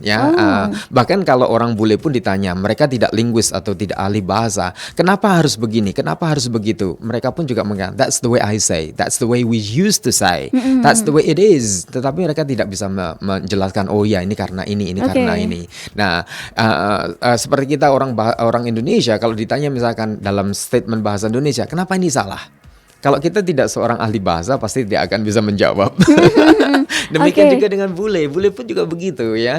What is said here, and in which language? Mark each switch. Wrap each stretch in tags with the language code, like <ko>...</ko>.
<id>Ya, bahkan kalau orang bule pun ditanya, mereka tidak linguis atau tidak ahli bahasa, kenapa harus begini, kenapa harus begitu? Mereka pun juga mengatakan,</id> <en>that's the way I say, that's the way we used to say, that's the way it is.</en> <id>Tetapi mereka tidak bisa menjelaskan, oh ya ini karena ini karena ini. Nah, seperti kita orang Indonesia, kalau ditanya misalkan dalam statement bahasa Indonesia, kenapa ini salah? Kalau kita tidak seorang ahli bahasa pasti tidak akan bisa menjawab. Demikian juga dengan bule pun juga begitu ya.</id>